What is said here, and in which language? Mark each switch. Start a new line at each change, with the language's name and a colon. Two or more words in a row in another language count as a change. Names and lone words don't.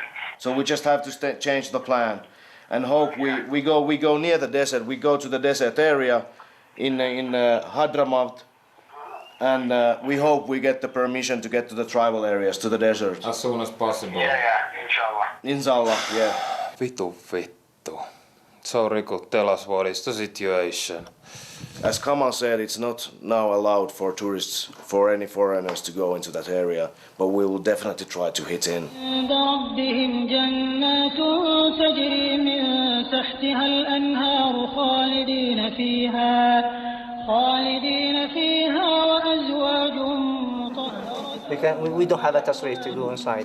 English: So we just have to change the plan and hope we go near the desert. We go to the desert area in Hadramaut, and we hope we get the permission to get to the tribal areas, to the desert. As soon as possible. Yeah, inshallah. Inshallah, yeah. Vittu. Sorry kun tellas what is the situation. As Kamal said, it's not now allowed for tourists, for any foreigners to go into that area, but we will definitely try to hit in. We don't have a tasrih to go inside.